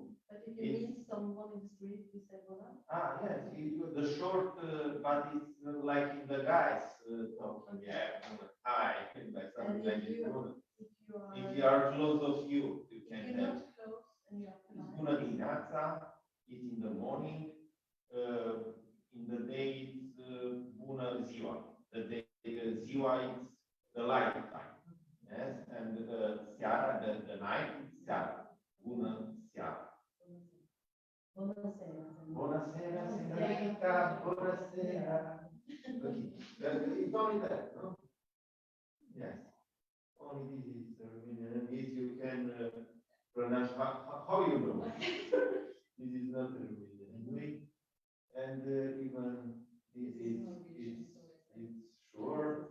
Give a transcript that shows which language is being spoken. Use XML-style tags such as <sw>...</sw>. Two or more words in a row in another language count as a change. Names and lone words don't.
<en>But if you meet someone in the street, you say, well, Yes, the short, but it's like in the guys talking, yeah, hi, like something like this. If you are close of you, you can if you're tell. not close and you are It's polite,</en> <ro>bună dimineața,</ro> <en>it's in the morning, in the day it's</en> <ro>bună ziua.</ro> <en>The day, ziua is the light time. Yes, and seara, the night is seara.</en> <ro>Bună seara. bună seara. Bună seara, señorita, bună seara.</ro> <en>Okay. It's only that, no? Yes. Only this is Romanian. This you can pronounce how you know. This is not Romanian anyway. And even this is it's sure.</en>